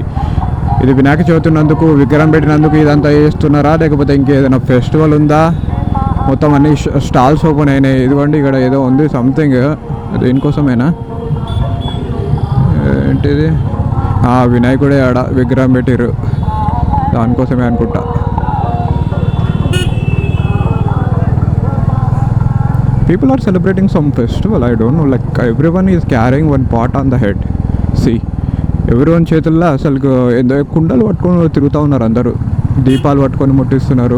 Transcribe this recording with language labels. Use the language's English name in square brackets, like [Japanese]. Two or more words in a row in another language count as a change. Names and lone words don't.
[Telugu] ఇది వినాయక చవితి ఉన్నందుకు, విగ్రహం పెట్టినందుకు ఇదంతా చేస్తున్నారా, లేకపోతే ఇంకేదైనా ఫెస్టివల్ ఉందా? మొత్తం అన్ని [English] stalls open [Telugu] అయినాయి. ఇదిగోండి ఇక్కడ ఏదో ఉంది సంథింగ్, దేనికోసమేనా ఏంటిది? వినాయకుడే ఆడ విగ్రహం పెట్టిర్రు, దానికోసమే అనుకుంటా. [English] People are celebrating some festival. I don't know. Like everyone is carrying one pot on the head. See, everyone [Telugu] చేతుల్లో అసలు ఏదో కుండలు పట్టుకొని తిరుగుతూ ఉన్నారు అందరూ. దీపాలు పట్టుకొని ముట్టిస్తున్నారు.